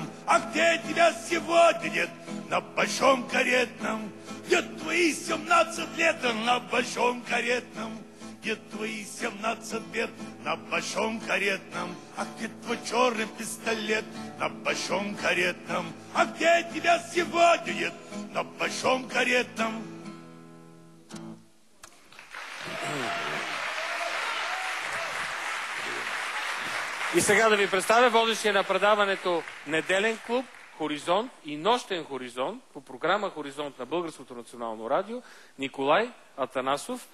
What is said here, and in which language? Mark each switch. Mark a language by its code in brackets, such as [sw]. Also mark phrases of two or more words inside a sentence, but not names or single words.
[ru] А где тебя сегодня нет на большом каретном? Где твои 17 лет на большом каретном? Где твои 17 лет на большом каретном? А где твой черный пистолет на большом каретном? А где тебя сегодня нет на большом каретном? [bg] И сега да ви представя водещия на предаването Неделен клуб, Хоризонт и Нощен хоризонт по програма Хоризонт на Българското национално радио, Николай Атанасов.